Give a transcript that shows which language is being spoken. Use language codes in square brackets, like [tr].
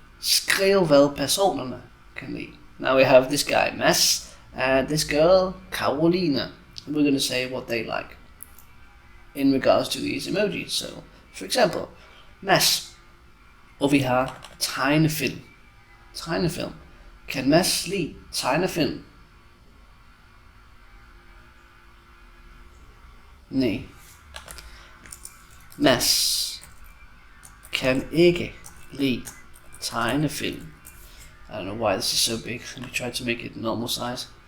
[da] Skriv hvad personerne kan lide. [en] Now we have this guy, Mads, and this girl, Caroline. We're going to say what they like in regards to these emojis. So, for example, [da] Mads. Og vi har tegnefilm. Tegnefilm. Kan Mads lide tegnefilm? Nej. Mads kan ikke lide tegnefilm. [en] I don't know why this is so big. Let me try to make it normal size.